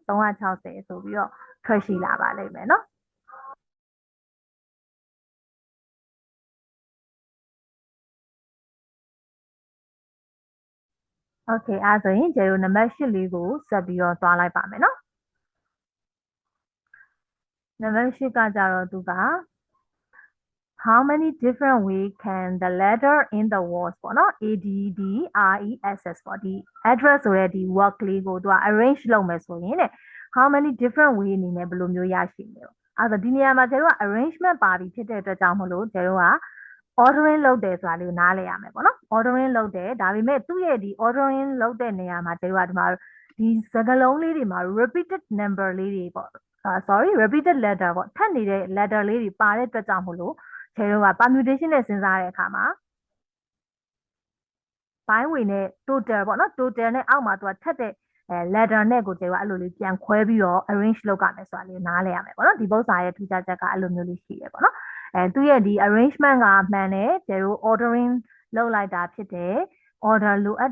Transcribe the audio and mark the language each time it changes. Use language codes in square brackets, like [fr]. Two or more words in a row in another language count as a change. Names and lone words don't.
[my] 360 ဆိုပြီးတော့ထွက်ရှိလာပါလိမ့်မယ်နော်โอเคအဲ့ဆိုရင်ကျတို့နံပါတ်8လေးကိုဆက်ပြီးတော့သွားလိုက်ပါမယ်နော်နံပါတ်8ကကြတော့သူက how [en] many different ways can the letter in the words [my] ပေါ့နော် ADDRESS ပေါ့ဒီ address ဆိုတဲ့ဒီ word လေးကိုသူက arrange လုပ်မယ်ဆိုရင်တဲ့ how [en] many different way [my] အနေနဲ့ဘယ်လိုမျိုးရရှိမလဲအဲ့တော့ဒီနေရာမှာကျတို့က arrangement ပါပြီးဖြစ်တဲ့အတွက်ကြောင့်မလို့ကျတို့က ordering လုပ်တယ်ဆိုတာလေးကိုနားလည်ရမယ်ပေါ့နော် ordering လုပ်တယ်ဒါပေမဲ့သူ့ရဲ့ဒီ ordering လုပ်တဲ့နေရာမှာကျတို့ကဒီမှာဒီစကားလုံးလေးတွေမှာ [en] repeated number [my] လေးတွေပေါ့ [en] repeated letter [my] ပေါ့ထပ်နေတဲ့ letter လေးတွေပါတဲ့အတွက်ကြောင့်မလို့ကျတို့က permutation နဲ့စဉ်းစားတဲ့အခါမှာ binary နဲ့ total ပေါ့နော် total နဲ့အောက်မှာသူကထပ်တဲ့ letter နဲ့ကိုကျတို့ကအဲ့လိုလေးပြန်ခွဲပြီးတော့ arrange လုပ်ရမယ်ဆိုတာလေးနားလည်ရမယ်ပေါ့နော်ဒီပု္ပ္ပာရဲ့ထူးခြားချက်ကအဲ့လိုမျိုးလေးရှိရပေါ့နော်သူ့ရဲ့ဒီ arrangement ကမှန်တယ်ကျတို့ ordering လုပ်လိုက်တာဖြစ်တယ် order လိုအပ်